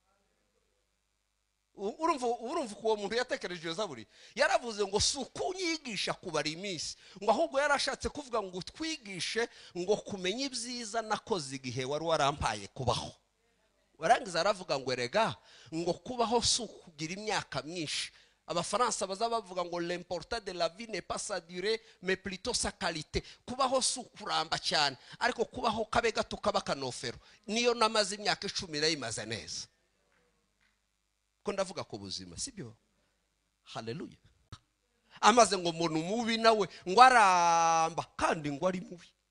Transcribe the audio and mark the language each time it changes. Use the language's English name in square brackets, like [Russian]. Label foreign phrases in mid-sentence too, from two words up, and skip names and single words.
[Kinyarwanda] urumva uwo muntu yatekereje iyo Zaburi yaravuze ngo sukunyigisha kubara iminsi ngo ahubwo yarashatse kuvuga ngo twigishe ngo kumenya ibyiza nakoze igihe wari warampaye kubaho warangiza aravuga ngo erega ngo kubaho sukugira imyaka myinshi abafaransa baza bavuga ngo [French] l'important de la vie n'est pas sa durée mais plutôt sa qualité. [Kinyarwanda] Kubaho sukuramba cyane ariko kubaho kabe gato kaba kanofero. Niyo namaze imyaka 10 nayimaze neza. Ko ndavuga ko buzima sibyo? Haleluya. Amaze ngo umuntu mubi nawe ngo aramba kandi ngo ari mubi.